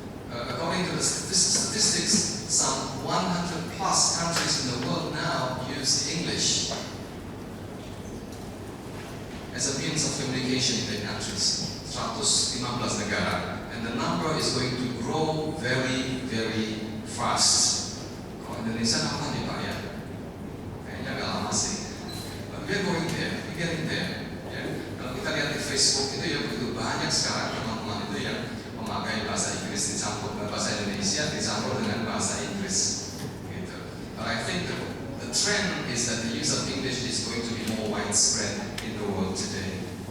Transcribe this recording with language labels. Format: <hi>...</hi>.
<en>According to the statistics, some 100 plus countries in the world now use English as a means of communication in their countries. 115 negara, and the number is going to grow very, very fast.</en> <id>Kalau Indonesia kapan ya Pak ya? Kayaknya agak lama sih.</id> <en>But we're going there, we're getting there.</en> <id>Ya. Kalau kita lihat di Facebook itu ya begitu banyak sekarang teman-teman itu yang memakai bahasa Inggris dicampur bahasa Indonesia dicampur dengan bahasa Inggris. Gitu.</id> <en>But I think the trend is that the use of English is going to be more widespread in the world today.</en>